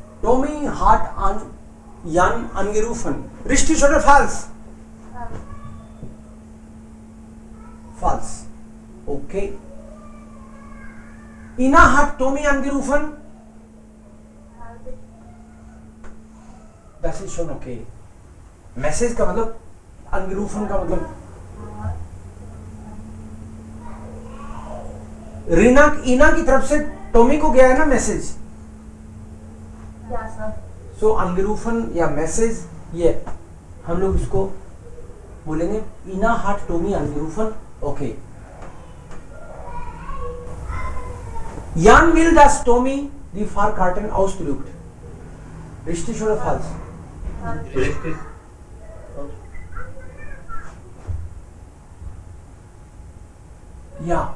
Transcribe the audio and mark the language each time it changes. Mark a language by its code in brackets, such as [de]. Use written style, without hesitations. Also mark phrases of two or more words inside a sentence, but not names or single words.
[de] Tommy hat an Jan angerufen. Richtig oder falsch? Falsch. Okay. Ina hat Tommy angerufen. Das ist schon okay. [hi] मैसेज का मतलब angerufen का मतलब इना की तरफ से टॉमी को गया है ना मैसेज. सो angerufen या मैसेज, ये हम लोग इसको बोलेंगे [de] Ina hat Tommy angerufen. [hi] ओके. [de] Jan will, dass Tommy die Fahrkarten ausdruckt. Richtig oder falsch? Richtig. Ja.